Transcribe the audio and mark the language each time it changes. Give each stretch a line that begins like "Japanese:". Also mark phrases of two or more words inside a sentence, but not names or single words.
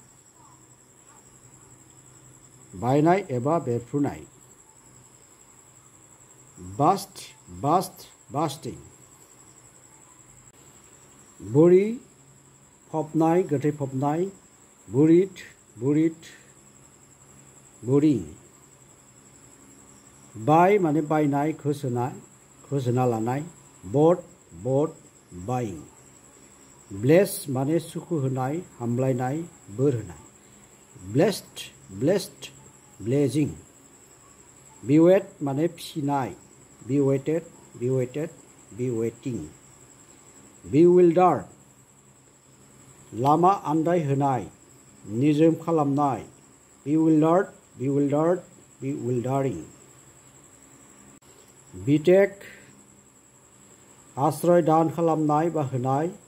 Bodo: बायनाय एबा बेरफ्रुनाय busting बुरि फबनाय गोथै फबनाय
English: burying buy
Bodo: माने बायनाय खोसोना लानाय
English: bought buying bless
Bodo: माने सुखु होनाय हामलायनाय बोर होनाय
English: blessed blessing bewait
Bodo: माने फिसिनाय
English: bewaiting bewildered
Bodo: लामा आन्दाय होनाय निजोम खालामनाय
English: bewildering betake
Bodo: आश्रय दान खालामनाय बा होनाय